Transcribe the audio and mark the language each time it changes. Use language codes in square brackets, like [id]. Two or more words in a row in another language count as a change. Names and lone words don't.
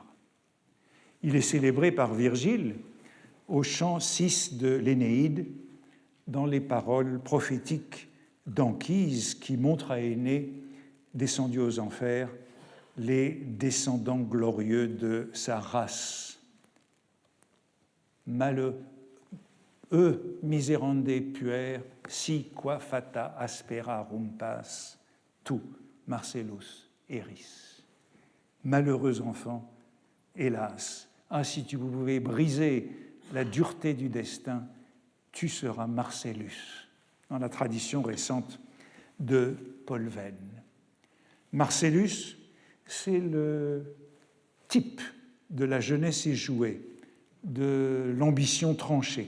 [fr] Il est célébré par Virgile au chant 6 de l'Énéide, dans les paroles prophétiques d'Anchise qui montrent à Énée, descendu aux enfers, les descendants glorieux de sa race. Malheureux, [la] miserande puer, si qua fata aspera rumpas, tu, Marcellus eris. [fr] Malheureux enfant, hélas, ah, si tu pouvais briser la dureté du destin, tu seras Marcellus, dans la tradition récente de Paul Venn. Marcellus, c'est le type de la jeunesse échouée, de l'ambition tranchée.